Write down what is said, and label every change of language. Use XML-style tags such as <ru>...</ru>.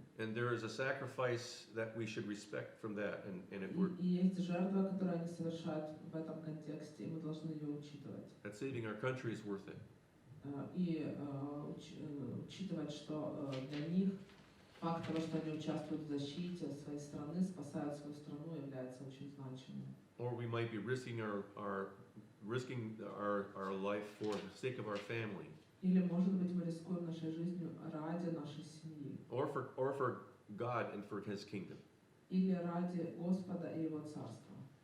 <en>And there is a sacrifice that we should respect from that. And if we're</en> <ru>И есть жертва, которую они совершают в этом контексте, и мы должны ее учитывать.</ru> <en>that saving our country is worth it.</en> <ru>учитывать, что для них факт того, что они участвуют в защите своей страны, спасают свою страну, является очень значимым.</ru> <en>Or we might be risking our life for the sake of our family.</en> <ru>Или, может быть, мы рискуем нашей жизнью ради нашей семьи.</ru> <en>Or for God and for His kingdom.</en> <ru>Или ради Господа и Его Царства.</ru>